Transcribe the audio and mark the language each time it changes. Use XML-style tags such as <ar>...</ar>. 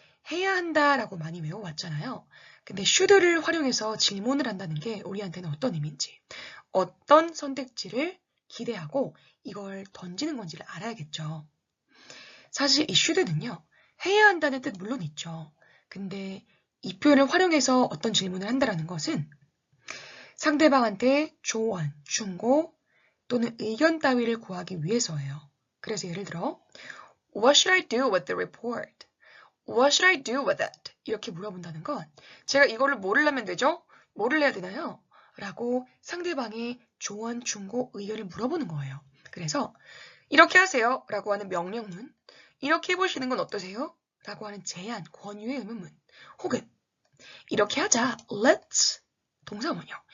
<ko>해야 한다라고 많이 외워왔잖아요. 근데 should를 활용해서 질문을 한다는 게 우리한테는 어떤 의미인지 어떤 선택지를 기대하고 이걸 던지는 건지를 알아야겠죠. 사실 이 should는요. 해야 한다는 뜻 물론 있죠. 근데 이 표현을 활용해서 어떤 질문을 한다는 것은 상대방한테 조언, 충고 또는 의견 따위를 구하기 위해서예요.</ko> <en>그래서 예를 들어 What should I do with the report? What should I do with it?</en> <ko>이렇게 물어본다는 건 제가 이거를 뭐를 하면 되죠? 뭐를 해야 되나요? 라고 상대방의 조언, 충고, 의견을 물어보는 거예요. 그래서 이렇게 하세요 라고 하는 명령문, 이렇게 해보시는 건 어떠세요? 라고 하는 제안, 권유의 의문문, 혹은 이렇게 하자, let's, 동사문요.</ko>